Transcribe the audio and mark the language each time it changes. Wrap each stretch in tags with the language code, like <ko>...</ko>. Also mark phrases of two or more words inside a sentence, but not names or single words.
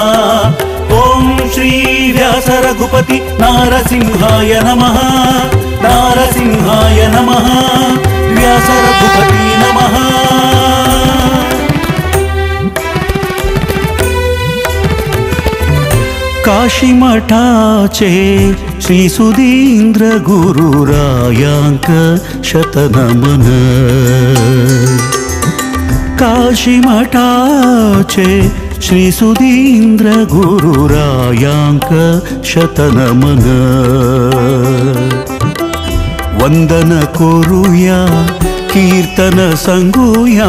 <sa>ओम श्री व्यास रघुपति नारसिंहाय नमः। नारसिंहाय नमः। व्यास रघुपति नमः।</sa> <kok>काशी मठाचे श्री सुधींद्र गुरुरायांक शतनमन। काशी मठाचे श्री सुधींद्र गुरुरायांक शतनमन। वंदन करूया कीर्तन संगूया।</kok>